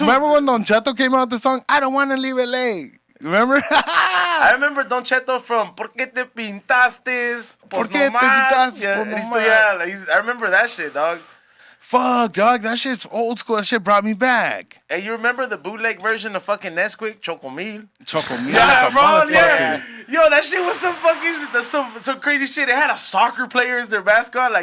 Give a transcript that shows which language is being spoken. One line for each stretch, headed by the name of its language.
English: Remember when Don Cheto came out with the song, I don't want to leave LA? Remember? I remember Don Cheto from
Spanish: ¿Por qué te pintaste? ¿Por qué te pintaste?
English: I remember that shit, dog. Fuck, dog, that shit's old school. That shit brought me back. Hey, you remember the bootleg version of fucking Nesquik, Chocomil? Chocomil, yeah, bro, yeah. Yo, that shit was some fucking some crazy shit. They had a soccer player as their mascot.